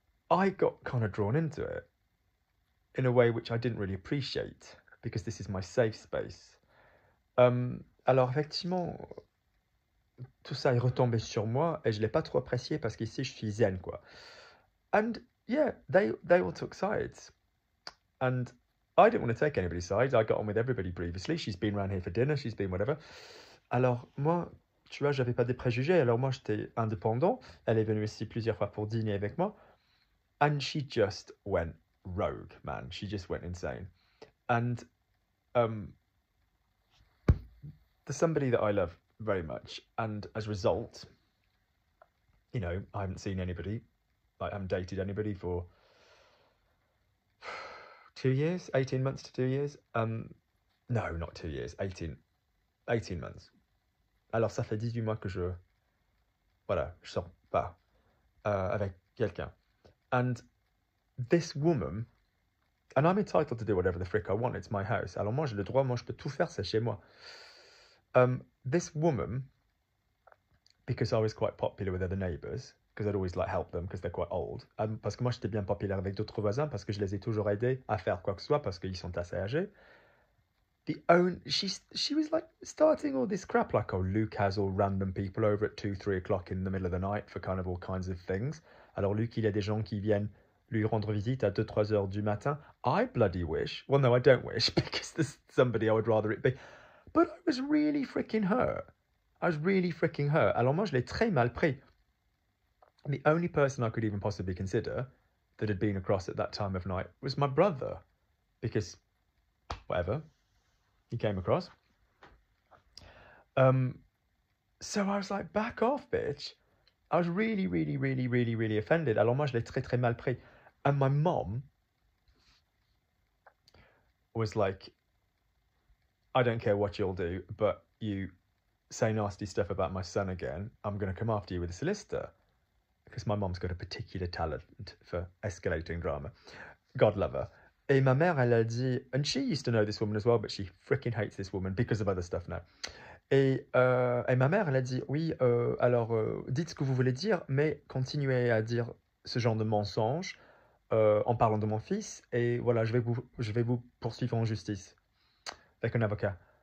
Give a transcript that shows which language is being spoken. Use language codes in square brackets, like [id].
[en] I got kind of drawn into it in a way which I didn't really appreciate because this is my safe space. [fr] Alors effectivement, tout ça est retombé sur moi et je l'ai pas trop apprécié parce qu'ici je suis zen, quoi. [en] And yeah, they all took sides. And I didn't want to take anybody's side. I got on with everybody previously. She's been around here for dinner, she's been whatever. [fr] Alors moi, tu vois, j'avais pas des préjugés. Alors moi, j'étais indépendant. Elle est venue ici plusieurs fois pour dîner avec moi. [en] And she just went rogue, man. She just went insane. And there's somebody that I love very much, and as a result, I haven't seen anybody, I haven't dated anybody for 2 years, 18 months to 2 years. No, not 2 years, 18 months. [fr] Alors ça fait 18 mois que je sors pas avec quelqu'un. [en] And this woman, and I'm entitled to do whatever the frick I want, it's my house. [fr] Alors moi j'ai le droit, moi je peux tout faire, c'est chez moi. [en] This woman, because I was quite popular with other neighbours, because I'd always help them because they're quite old, [fr] parce que moi j'étais bien populaire avec d'autres voisins, parce que je les ai toujours aidés à faire quoi que ce soit, parce qu'ils sont assez âgés. [en] She was starting all this crap, like, oh, Luke has all random people over at 2-3 o'clock in the middle of the night for kind of all kinds of things. [fr] Alors Luke, il y a des gens qui viennent lui rendre visite à 2-3 heures du matin. [en] I bloody wish. Well, no, I don't wish, because there's somebody I would rather it be. But I was really freaking hurt. I was really freaking hurt. [fr] Alors moi, je l'ai très mal pris. [en] And the only person I could even possibly consider that had been across at that time of night was my brother. Because, whatever, he came across. So I was like, back off, bitch. I was really, really, really, really, really offended. [fr] Alors moi, je l'ai très, très mal pris. [en] And my mom was like, I don't care what you'll do, but you say nasty stuff about my son again, I'm going to come after you with a solicitor. Because my mom's got a particular talent for escalating drama. God love her. [fr] Et ma mère, elle a dit, [en] and she used to know this woman as well, but she freaking hates this woman because of other stuff now. [fr] Et ma mère, elle a dit, oui, alors dites ce que vous voulez dire, mais continuez à dire ce genre de mensonges en parlant de mon fils, et voilà, je vais vous poursuivre en justice avec un avocat.